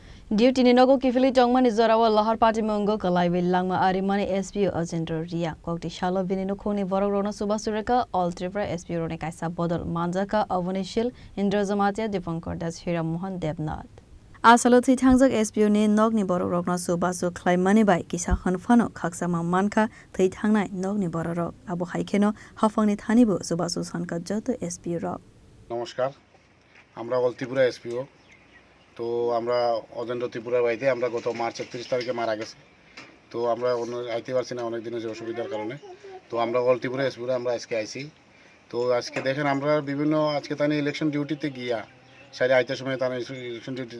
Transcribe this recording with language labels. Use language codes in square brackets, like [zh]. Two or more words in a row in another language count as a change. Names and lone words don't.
[trp] Duty ni nogo kifili tongmani zorawa lahar party mongo kalai langma arimani SPO agenda ria kokti shalo binino khoni borogrona subasureka all tripura SPO rone kaisa bodol manjaka avonishil indrazamatia dipankar das hira mohan devnath Asalothi thangjak SPO ni nogni borogrokna subasu khlaimani bai kisa khanfano khaksama manka thei thangnai nogni bororok abo haikeno hafangni thanibu subasu sanka joto SPO rok [bn] নমস্কার আমরা অল ত্রিপুরা এসপিও তো আমরা অজেন্দ্র ত্রিপুরার বাড়িতে আমরা গত মার্চ 31 তারিখে মারা গেছে তো আমরা আইতে পারছি না অনেক দিনের যে অসুবিধার কারণে তো আমরা অল ত্রিপুরা এসপিও আমরা আজকে আইছি তো আজকে দেখেন আমরা বিভিন্ন আজকে তাই [en] election dutyতে [bn] গিয়া সাইডে আইতে সময় তাই [en] election dutyতে